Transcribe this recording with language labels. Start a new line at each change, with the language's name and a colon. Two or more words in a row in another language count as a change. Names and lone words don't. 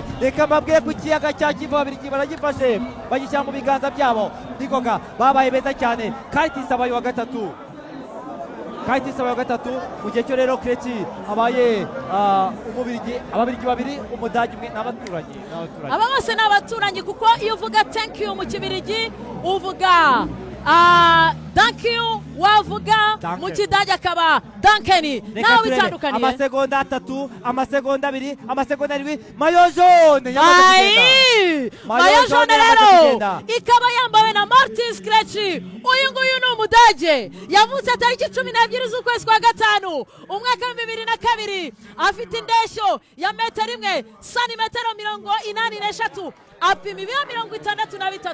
Kinyarwanda: Reka mbabwire ku kiyaga cya Kivu ababirigi baragifashe bagishyira mu biganza byabo. Nikoga babaye beza cyane. Kayitisabaye wa gatatu mu gihe cyo rero Krichi abaye Umubirigi, ababirigi babiri, umudage umwe n'abaturanyi. Aba bose n'abaturanyi kuko iyo uvuga
English: thank you
Kinyarwanda: mu Kibirigi uvuga
English: thank you,
Kinyarwanda: wavuga mu Kidage akaba dankeni. Nawe bitandukaniye amasegonda 3, amasegonda 2, amasegonda 7
French: mayo jaune mayo jaune
Kinyarwanda: rero ikaba yambawe na Mathis Krichi. Uyu nguyu ni umudage yavutse tariki 12 z'ukwezi kwa gatanu umwaka wa 2002, afite indeshyo ya metero 1 santimetero 83, apima ibiro 63.